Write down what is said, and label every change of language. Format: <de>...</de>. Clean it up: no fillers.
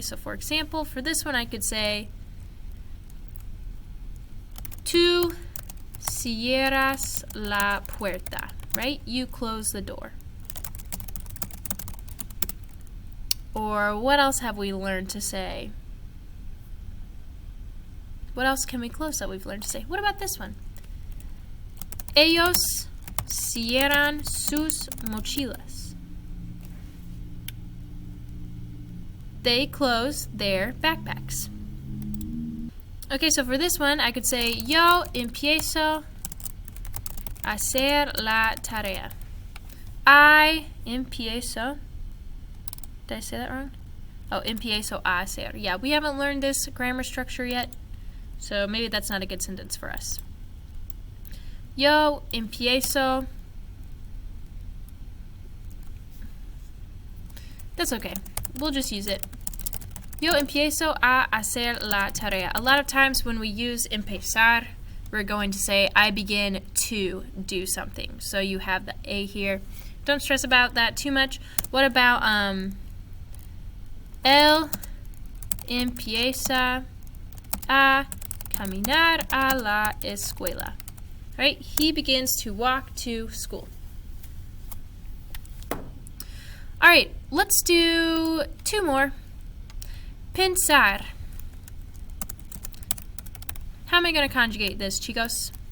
<en>So for example, for this one I could say,</en> <es>tú cierras la puerta,</es> <en>right? You close the door. Or what else have we learned to say? What else can we close that we've learned to say? What about this one?</en> <es>Ellos cierran sus mochilas.</es> <en>They close their backpacks. Okay, so for this one, I could say,</en> <es>yo empiezo a hacer la tarea.</es> <en>I empiezo. Did I say that wrong?</en> <es>Oh, empiezo a hacer.</es> <en>Yeah, we haven't learned this grammar structure yet, so maybe that's not a good sentence for us.</en> <es>Yo empiezo.</es> <en>That's okay. We'll just use it.</en> <es>Yo empiezo a hacer la tarea.</es> <en>A lot of times when we use empezar, we're going to say, I begin to do something. So you have the A here. Don't stress about that too much. What about</en> <es>él empieza a caminar a la escuela?</es> <en>Right? He begins to walk to school. All right, let's do 2 more. Pensar. How am I going to conjugate this, chicos?</en>